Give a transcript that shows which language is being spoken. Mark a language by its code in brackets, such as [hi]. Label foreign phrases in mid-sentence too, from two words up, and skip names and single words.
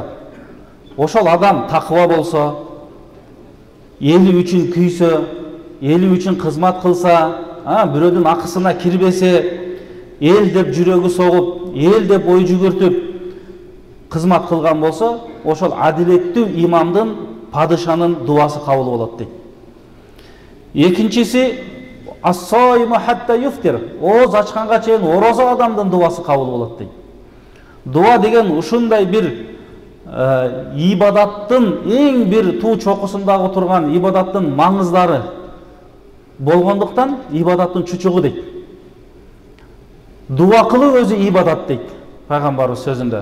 [ky] Ошол адам такыба болсо, эли үчүн күйсө, эли үчүн кызмат кылса, бирөөдүн акысына кирбесе, эл деп жүрөгү согуп, эл деп ой жүгүртүп кызмат кылган болсо, ошол адилеттүү имамдын, падышанын дуасы кабыл болот дейт. [ar] Экинчиси الصائم حتى يفطر. [ky] Ооз ачканга чейин орозо адамдын дуасы кабыл болот дейт. Дуа деген ушундай бир ибадаттын эң бир туу чокусундагы турган ибадаттын маңыздары болгондуктан ибадаттын чучугу дейт. Дуа кылуу өзү ибадат дейт пайгамбарыбыз сөзүндө.